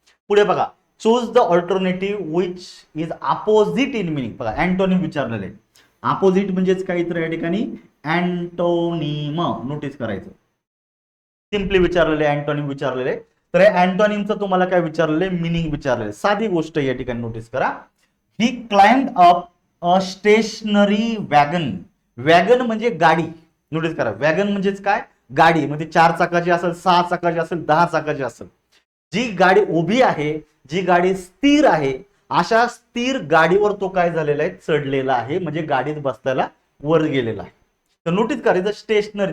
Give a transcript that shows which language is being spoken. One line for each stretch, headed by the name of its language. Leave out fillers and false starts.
Marathi: पुढे बघा,
English: Choose the alternative which is opposite in meaning.
Marathi: बघा अँटोनिम विचारलेले. अपोजिट म्हणजेच काय तर या ठिकाणी अँटोनिम नोटीस करायचं. सिम्पली विचारलेले, अँटोनिम विचारलेले. तर अँटोनिमचं तुम्हाला काय विचारलेले, मिनिंग विचारलेले. साधी गोष्ट या ठिकाणी नोटीस करा.
English: He climbed up a stationary wagon.
Marathi: वॅगन म्हणजे गाडी, नोटीस करा. वॅगन म्हणजेच काय, गाडी. म्हणजे 4 चाकाची असेल, 6 चाकाची असेल, 10 चाकाची असेल. जी गाडी उभी आहे, जी गाडी स्थिर आहे, अशा स्थिर गाडीवर तो काय झालेला आहे, चढलेला आहे. म्हणजे गाडीत बसल्याला वर गेलेला आहे. तर नोटीस करायचं स्टेशनरी.